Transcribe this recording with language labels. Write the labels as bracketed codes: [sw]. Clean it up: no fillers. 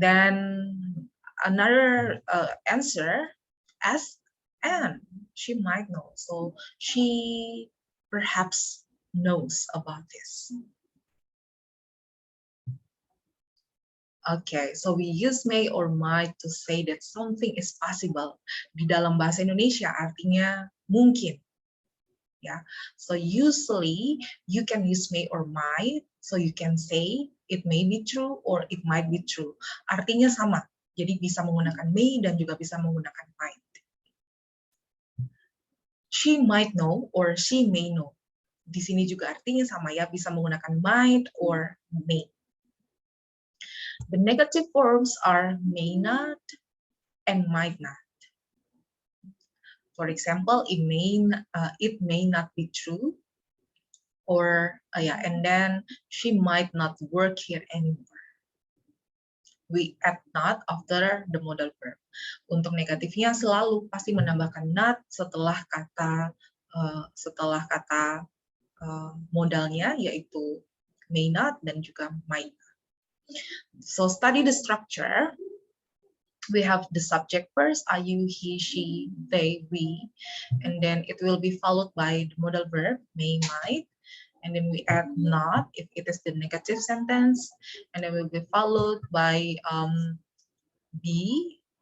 [en] Then another answer, ask Anne. She might know. So she perhaps knows about this. Okay, so we use may or might to say that something is possible. [id] Di dalam bahasa Indonesia artinya mungkin. [en] Ya, so usually you can use may or might, so you can say it may be true or it might be true. [id] Artinya sama, jadi bisa menggunakan may dan juga bisa menggunakan might. [en] She might know or she may know. [id] Di sini juga artinya sama ya, bisa menggunakan might or may. [en] The negative forms are may not and might not. For example, it may not be true, or and then she might not work here anymore. We add not after the modal verb. [id] Untuk negatifnya selalu pasti menambahkan not setelah kata modalnya, yaitu may not dan juga might not. [en] So study the structure. We have the subject first, I, you, he, she, they, we, and then it will be followed by the modal verb, may, might, and then we add not if it is the negative sentence, and then will be followed by be,